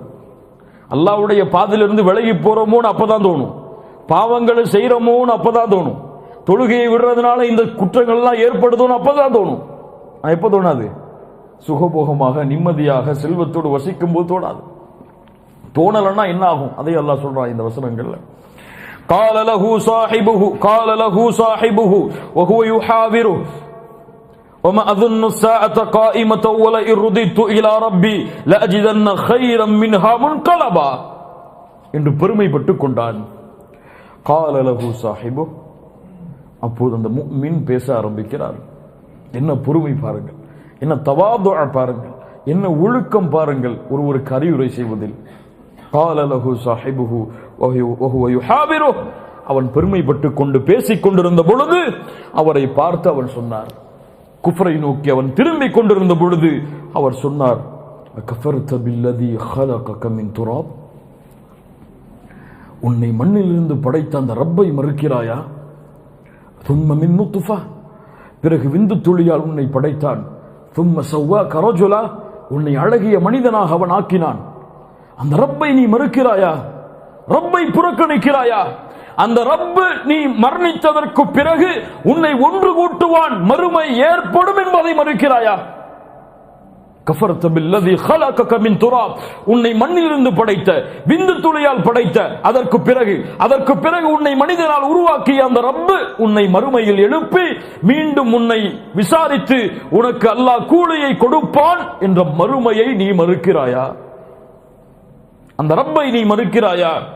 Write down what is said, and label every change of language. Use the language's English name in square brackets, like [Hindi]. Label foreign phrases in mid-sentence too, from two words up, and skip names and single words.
[Tamil] அல்லாஹ்வுடைய பாதையிலிருந்து விலகி போறோமோன்னு அப்பதான் தோணும். பாவங்களை செய்யறோமோன்னு அப்பதான் தோணும். தொழுகையை விடுறதுனால இந்த குற்றங்கள் எல்லாம் ஏற்படுதோன்னு அப்பதான் தோணும். எப்ப தோணாது? சுகபோகமாக நிம்மதியாக செல்வத்தோடு வசிக்கும் போது தோணாது. தோணலன்னா என்ன ஆகும்? அதை அல்லாஹ் சொல்றான் இந்த வசனங்கள்ல. [Arabic] قال له صاحبه وهو يحاوره وما اظن الساعه قائمه ولئن رددت الى ربي لاجدن خيرا منها منقلبا [Tamil] என்று பெருமைப்பட்டுக் கொண்டான். [Arabic] قال له صاحبه, [Tamil] அப்போது அந்த முஃமின் பேச ஆரம்பிக்கிறார். என்ன பொறுமை பாருங்கள், என்ன தவாது பாருங்கள், என்ன ஒழுக்கம் பாருங்கள் ஒருவருக்கு அறிவுரை செய்வதில். [Arabic] قال له صاحبه وهو يحاوره, [Tamil] அவன் பெருமைப்பட்டு கொண்டு பேசிக் கொண்டிருந்த பொழுது அவரை பார்த்து அவன் சொன்னார், குஃப்ரை நோக்கி அவன் திரும்பிக் கொண்டிருந்த பொழுது அவர் சொன்னார், [Arabic] أكفرت بالذي خلقك من تراب, [Tamil] உன்னை மண்ணிலிருந்து படைத்த அந்த ரப்பை மறுக்கிறாயா? [Arabic] ثم من نطفة, [Tamil] பிறகு விந்து துளியால் உன்னை படைத்தான். [Arabic] ثم سواك رجلا, [Tamil] உன்னை அழகிய மனிதனாக அவன் ஆக்கினான். அந்த ரப்பை நீ மறுக்கிறாயா? ரப்பை புறக்கணிக்கிறாயா? அந்த ரப்பு நீ மரணித்ததற்கு பிறகு உன்னை ஒன்று கூட்டுவான், மறுமை ஏற்படும் என்பதை மறுக்கிறாயா? [Arabic] أكفرت بالذي خلقك من تراب, [Tamil] உன்னை மண்ணிலிருந்து படைத்த, விந்து துளியால் படைத்த, அதற்கு பிறகு உன்னை மனிதனால் உருவாக்கிய அந்த ரப்பு உன்னை மறுமையில் எழுப்பி மீண்டும் உன்னை விசாரித்து உனக்கு அல்லாஹ் கூலியை கொடுப்பான் என்ற மறுமையை நீ மறுக்கிறாயா? அந்த ரப்பை நீ மறுக்கிறாயா?